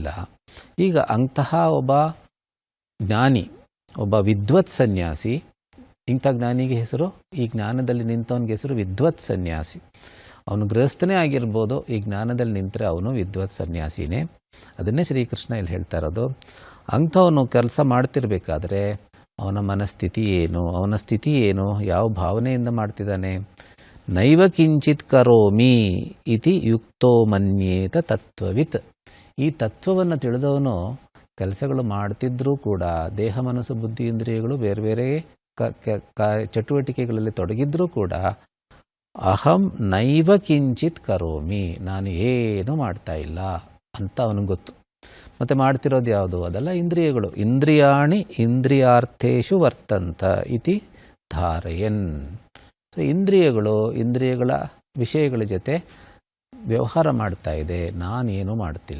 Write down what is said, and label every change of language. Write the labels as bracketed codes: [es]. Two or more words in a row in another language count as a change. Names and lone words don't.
[kn] ಈಗ ಅಂತಹ ಒಬ್ಬ ಜ್ಞಾನಿ, ಒಬ್ಬ ವಿದ್ವತ್ ಸನ್ಯಾಸಿ, ಇಂಥ ಜ್ಞಾನಿಗೆ ಹೆಸರು, ಈ ಜ್ಞಾನದಲ್ಲಿ ನಿಂತವನಿಗೆ ಹೆಸರು ವಿದ್ವತ್ ಸನ್ಯಾಸಿ. ಅವನು ಗೃಹಸ್ಥನೇ ಆಗಿರ್ಬೋದು, ಈ ಜ್ಞಾನದಲ್ಲಿ ನಿಂತರೆ ಅವನು ವಿದ್ವತ್ ಸನ್ಯಾಸಿನೇ. ಅದನ್ನೇ ಶ್ರೀಕೃಷ್ಣ ಇಲ್ಲಿ ಹೇಳ್ತಾ ಇರೋದು. ಅಂಥವನು ಕೆಲಸ ಮಾಡ್ತಿರ್ಬೇಕಾದ್ರೆ ಅವನ ಮನಸ್ಥಿತಿ ಏನು, ಅವನ ಸ್ಥಿತಿ ಏನು, ಯಾವ ಭಾವನೆಯಿಂದ ಮಾಡ್ತಿದ್ದಾನೆ? [sa] ನೈವ ಕಿಂಚಿತ್ ಕರೋಮಿ ಇತಿ ಯುಕ್ತೋ ಮನ್ಯೇತ ತತ್ವವಿತ್. [kn] ಈ ತತ್ವವನ್ನು ತಿಳಿದವನು ಕೆಲಸಗಳು ಮಾಡ್ತಿದ್ರೂ ಕೂಡ ದೇಹ ಮನಸ್ಸು ಬುದ್ಧಿ ಇಂದ್ರಿಯಗಳು ಬೇರೆ ಬೇರೆ ಚಟುವಟಿಕೆಗಳಲ್ಲಿ ತೊಡಗಿದ್ರೂ ಕೂಡ [sa] ಅಹಂ ನೈವ ಕಿಂಚಿತ್ ಕರೋಮಿ, [kn] ನಾನು ಏನು ಮಾಡ್ತಾ ಇಲ್ಲ ಅಂತ ಅವನಿಗೆ ಗೊತ್ತು. ಮತ್ತು ಮಾಡ್ತಿರೋದು ಯಾವುದು? ಅದೆಲ್ಲ ಇಂದ್ರಿಯಗಳು. [sa] ಇಂದ್ರಿಯಾಣಿ ಇಂದ್ರಿಯಾರ್ಥೇಶು ವರ್ತಂತ ಇತಿ ಧಾರಯನ್. [kn] ಸೊ ಇಂದ್ರಿಯಗಳು ಇಂದ್ರಿಯಗಳ ವಿಷಯಗಳ ಜೊತೆ ವ್ಯವಹಾರ ಮಾಡ್ತಾ ಇದೆ, ನಾನೇನು ಮಾಡ್ತಿಲ್ಲ.